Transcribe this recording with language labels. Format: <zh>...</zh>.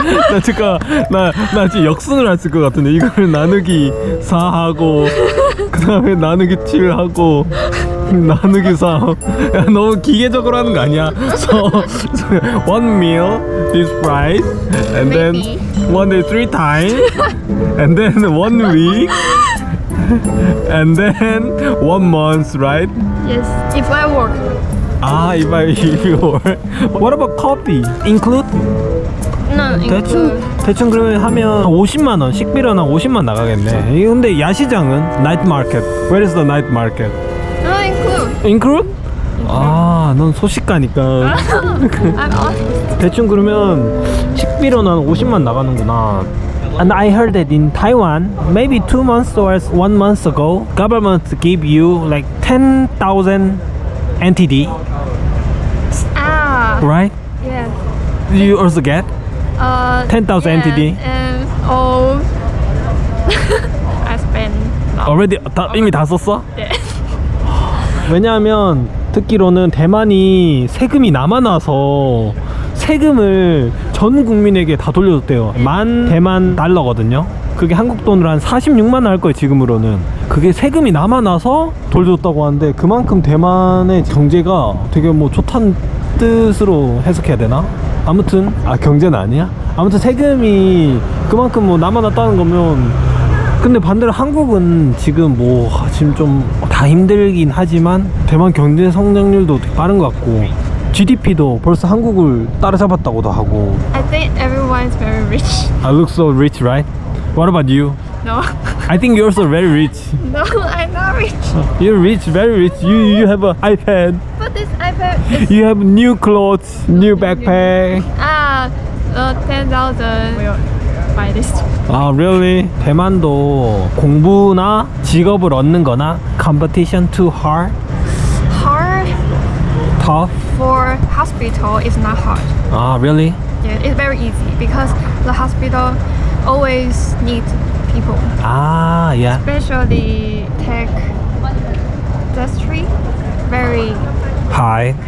<ko>나 잠깐 나 지금 역순을 했을 것 같은데 이거를 나누기 4하고 그 다음에 나누기 7하고 나누기 3. 야, 너무 기계적으로 하는 거 아니야?</ko> <en>So 1 meal this price and then Maybe. 1 day 3 times and then 1 week and then 1 month, right? Yes, if I work. if you work. What about coffee? Include? No,</en> <ko>대충 그러면 하면 50만 원 식비로는 한 50만 나가겠네. 이거 근데 야시장은 night market.</ko> <en>Where is the night market? No, include.</en> <ko>Include? 아, 넌 소식가니까.</ko> <en>I'm honest.</en> <ko>대충 그러면 식비로는 한 50만 나가는구나.</ko> <en>And I heard that in Taiwan, maybe 2 months or 1 month ago, government give you like 10,000 NTD, right? Yeah. Do you also get? 10,000 NTD. And I spend.</en> <ko>Already 이미 다 썼어? 네. 왜냐하면 듣기로는 대만이 세금이 남아나서 세금을 전 국민에게 다 돌려줬대요. 만 대만 달러거든요. 그게 한국 돈으로 한 46만 원 할 거예요, 지금으로는. 그게 세금이 남아나서 돌려줬다고 하는데, 그만큼 대만의 경제가 되게 뭐 좋다는 뜻으로 해석해야 되나? 아무튼 경제는 아니야? 아무튼 세금이 그만큼 뭐 남아났다는 거면, 근데 반대로 한국은 지금 뭐 지금 좀 다 힘들긴 하지만 대만 경제 성장률도 되게 빠른 것 같고 GDP도 벌써 한국을 따라잡았다고도 하고.</ko> <en>I think everyone is very rich. I look so rich, right? What about you? No, I think you're also very rich. no, I'm not rich. You're rich, very rich. You have an iPad. But this iPad is You have new clothes, new backpack. 10,000 will buy this. Really?</en> <ko>대만도 공부나 직업을 얻는 거나</ko> <en>competition too hard, Hard tough. for hospital is not hard. Really? Yeah, it's very easy because the hospital always need people, Yeah. especially tech industry, very High,</en>